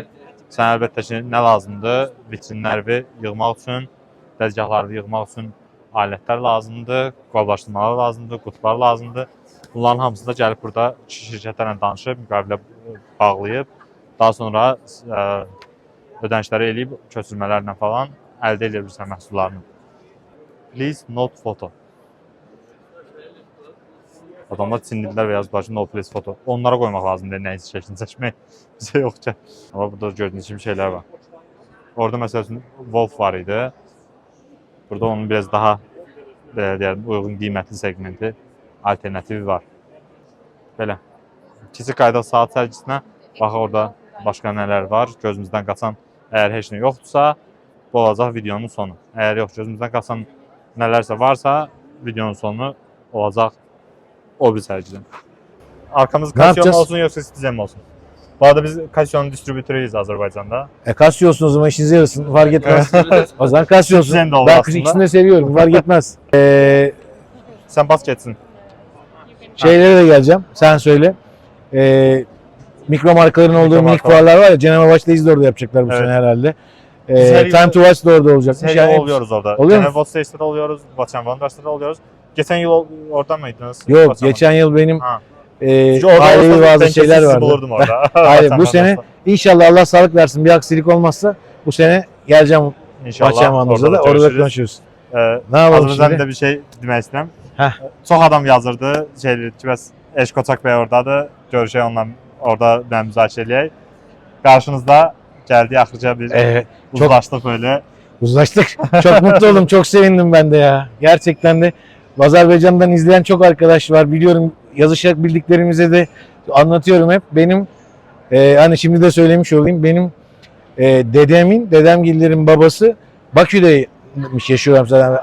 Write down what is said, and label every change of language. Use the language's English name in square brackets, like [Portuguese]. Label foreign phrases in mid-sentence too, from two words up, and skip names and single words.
[Azerbaijani] Sən əlbəttə ki, nə lazımdır? Vitrinləri yığmaq üçün, dəzgahları yığmaq üçün alətlər lazımdır, qablaşdırmalar lazımdır, qutular lazımdır. Bunların hamısında gəlib burada şirkətlərlə danışıb, müqavilə bağlayıb, daha sonra ödənişləri eləyib, köçürmələrlə falan əldə edə bilirsən məhsullarını. [English] Please not photo. [Azerbaijani] Adamlar çinlilər və yazıblar ki, [English] no please photo. [Azerbaijani] Onlara qoymaq lazımdır, nəyisə şəklini çəkmək bizə yox ki. Amma burada gördüyünüz kimi şeylər var. Orada məsəl üçün Wolf var idi. Burada onun biraz daha uyğun qiymətli segmenti, alternativi var. Belə. Kiçik qaydaq saat sərgisinə baxaq orada başqa nələr var. Gözümüzdən qaçan, əgər heç nə yoxdursa, bu olacaq videonun sonu. Əgər yox, gözümüzdən qaçan nələrsə varsa, videonun sonu olacaq o bir sərgidən. [Turkish] Arkamız Casio olsun, yoxsa Citizen olsun? Bu arada biz Casio'nun distribütörüyüz Azərbaycanda. Casio olsun o zaman, işinize yarasın. Fark etmez. O zaman Casio olsun. Citizen de olur Ben aslında. ikisini de seviyorum. Fark etmez. Sen bas geçsin. Şeylere de geleceğim. Sen söyle. Mikro markaların olduğu minik fuarlar var ya. Cenema Watch'la de orada yapacaklar bu Evet. sene herhalde. her Time to Watch da orada olacakmış. Biz her Yani yıl oluyoruz orada. Oluyor mu? Watch Stage'de oluyoruz, Watch and Wonders'da oluyoruz. Geçen yıl orada mıydınız? Yok, Watch and geçen yıl benim Ha. ailevi olsa bazı ben şeyler kesin sizi vardı. bulurdum orada. Hayır, Watch bu and sene Wonders'da. inşallah Allah sağlık versin. Bir aksilik olmazsa bu sene geleceğim İnşallah Watch and Wonders'da da orada görüşürüz. konuşuruz. Az Ne yapalım önce şimdi? [Azerbaijani] de bir şey demək istəyirəm. Heh. Çox adam yazırdı. Şeydir ki, bəs Eş Qoçaq bəy oradadır. Görüşək onunla orada mən müzakirə eləyək. Qarşınızda gəldi axırca bir uzlaşdıq böyle. [Turkish] Uzlaştık. Çok mutlu oldum. Çok sevindim ben de ya. Gerçekten de Azerbaycan'dan izleyen çok arkadaş var. Biliyorum, yazışarak bildiklerimize de anlatıyorum hep. Benim hani şimdi de söylemiş olayım. Benim dedemgillerin babası Bakü'deymiş, yaşıyorum zaten.